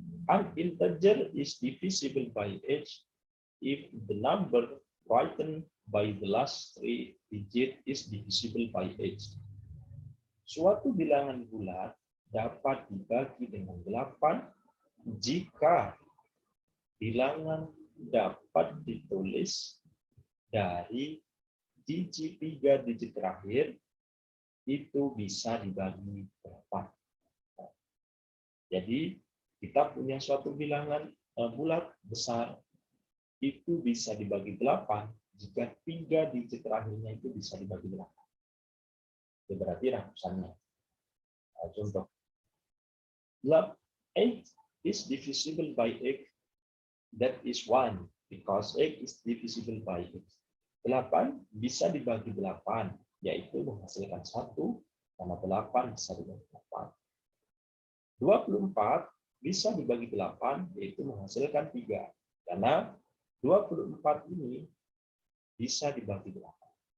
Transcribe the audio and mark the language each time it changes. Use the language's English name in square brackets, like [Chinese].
[English] An integer is divisible by age if the number written by the last 3 digit is divisible by age. [Indonesian] Suatu bilangan bulat dapat dibagi dengan 8 jika bilangan dapat ditulis dari digit 3 digit terakhir itu bisa dibagi 8. Jadi kita punya suatu bilangan bulat besar itu bisa dibagi 8 jika 3 digit terakhirnya itu bisa dibagi 8. Itu berarti ratusannya. Contoh, [English] 8 is divisible by 8. That is 1 because 8 is divisible by 8. [Indonesian] 8 bisa dibagi 8, yaitu menghasilkan 1, karena 8 bisa dibagi 8. 24 bisa dibagi 8, yaitu menghasilkan 3, karena 24 ini bisa dibagi 8.